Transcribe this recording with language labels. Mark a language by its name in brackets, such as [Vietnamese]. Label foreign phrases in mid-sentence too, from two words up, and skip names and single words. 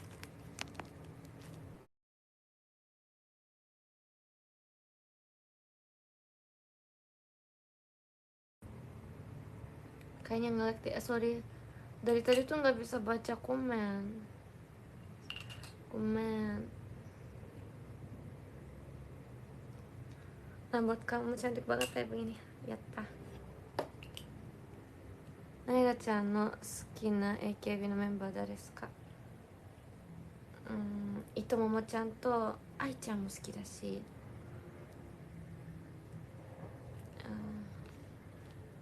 [Indonesian] Kayaknya nge-lag deh, sorry. Dari tadi tuh nggak bisa baca komen. Rambut kamu cantik banget kayak begini. [Japanese] やった。ナイラちゃんの好きな AKB のメンバー誰ですか？糸ももちゃんと愛ちゃんも好きだし、